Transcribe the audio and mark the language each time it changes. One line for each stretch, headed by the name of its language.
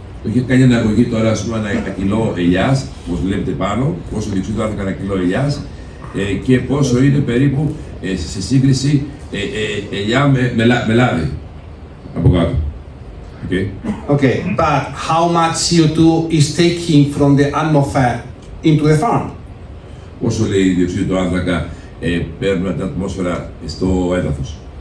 Greek: Είχε κάνει αναγωγή τώρα, ας πούμε, ένα κιλό ελιάς, όπως βλέπετε πάνω, πόσο διοξείδιο άνθρακα ένα κιλό ελιάς και πόσο είναι περίπου σε σύγκριση ελιά με λάδι από κάτω.
English: Okay, but how much CO2 is taking from the atmosphere into the farm?
Greek: Πόσο λέει διοξείδιο του άνθρακα παίρνουμε από την ατμόσφαιρα στο έδαφος.